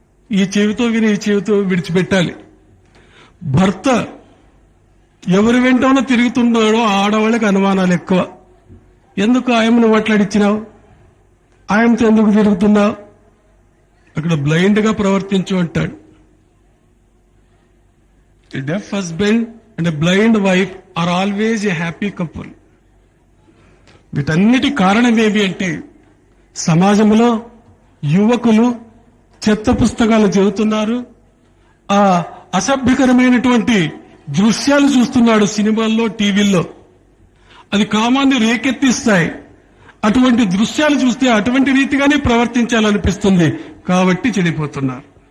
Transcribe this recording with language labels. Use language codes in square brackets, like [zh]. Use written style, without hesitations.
[te] ఈ చెవితో విని ఈ చెవితో విడిచిపెట్టాలి. భర్త ఎవరి వెంటనో తిరుగుతున్నాడో ఆడవాళ్ళకి అనుమానాలు ఎక్కువ. ఎందుకు ఆయమను మాట్లాడిచ్చినావు, ఆయనతో ఎందుకు తిరుగుతున్నావు, అక్కడ బ్లైండ్ గా ప్రవర్తించు అంటాడు. [en] A deaf husband and a blind wife are always a happy couple. [te] వీటన్నిటి కారణం ఏమి అంటే సమాజంలో యువకులు చెత్త పుస్తకాలు చదువుతున్నారు, ఆ అసభ్యకరమైనటువంటి దృశ్యాలు చూస్తున్నాడు సినిమాల్లో, టీవీల్లో. అది కామాన్ని రేకెత్తిస్తాయి. అటువంటి దృశ్యాలు చూస్తే అటువంటి రీతిగానే ప్రవర్తించాలనిపిస్తుంది, కాబట్టి చెడిపోతున్నారు.